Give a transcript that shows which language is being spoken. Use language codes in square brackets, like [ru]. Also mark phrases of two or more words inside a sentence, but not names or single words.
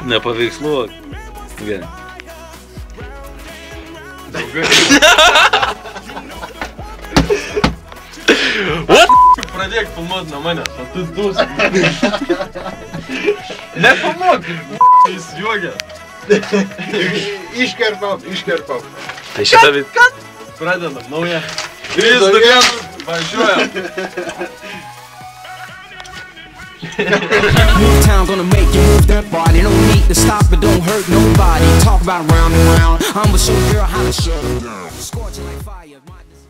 [lt] Nepaveiksluok. Gerai. What? Pradėk filmuot nuo manęs, o tu dusi. Nefilmuok, jis juogia. Iškerpam. Tai šitą vid... Pradedam, nauja. 3, 2, 1, važiuojam. [en] Move town gonna make you move that body. No need to stop, it don't hurt nobody. Talk about round and round. I'm a show girl how to shut 'em down. Scorching like fire.